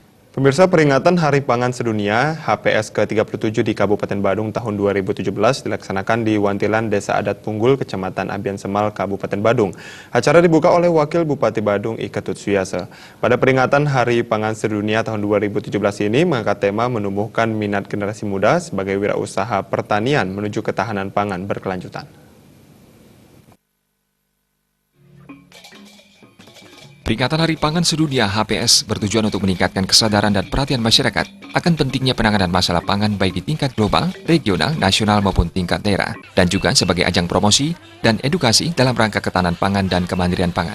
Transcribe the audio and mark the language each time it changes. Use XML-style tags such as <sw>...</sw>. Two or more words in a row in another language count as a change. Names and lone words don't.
<id>Pemirsa, peringatan Hari Pangan Sedunia HPS ke-37 di Kabupaten Badung tahun 2017 dilaksanakan di Wantilan, Desa Adat Punggul, Kecamatan Ambian Semal, Kabupaten Badung. Acara dibuka oleh Wakil Bupati Badung Iketut Suyase. Pada peringatan Hari Pangan Sedunia tahun 2017 ini mengangkat tema menumbuhkan minat generasi muda sebagai wirausaha pertanian menuju ketahanan pangan berkelanjutan. Peringatan Hari Pangan Sedunia HPS bertujuan untuk meningkatkan kesadaran dan perhatian masyarakat akan pentingnya penanganan masalah pangan baik di tingkat global, regional, nasional maupun tingkat daerah, dan juga sebagai ajang promosi dan edukasi dalam rangka ketahanan pangan dan kemandirian pangan.</id>